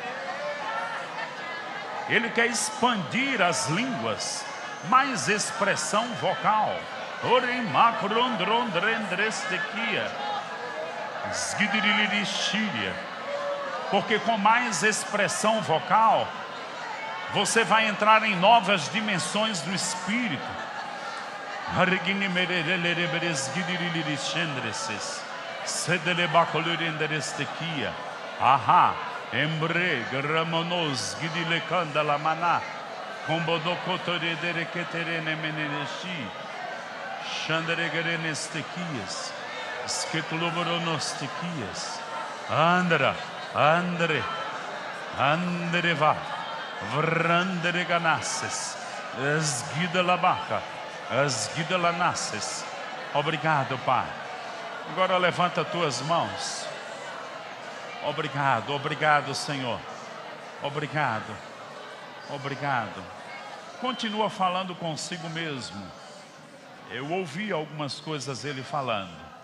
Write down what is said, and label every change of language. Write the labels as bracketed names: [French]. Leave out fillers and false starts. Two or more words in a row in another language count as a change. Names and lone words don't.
[Portuguese] Ele quer expandir as línguas, mais expressão vocal. Porque com mais expressão vocal, você vai entrar em novas dimensões do Espírito. Aha, embre, gramonos, gidile candala maná, combodocotore derequeterene meneneshi, xanderegerenestequias, esquetuloboronostequias, andra, andre, andreva, vrandereganasses, esguida labaca, esguida lanasses. Obrigado, Pai. Agora levanta tuas mãos. Obrigado, obrigado, Senhor. Obrigado, obrigado. Continua falando consigo mesmo. Eu ouvi algumas coisas ele falando.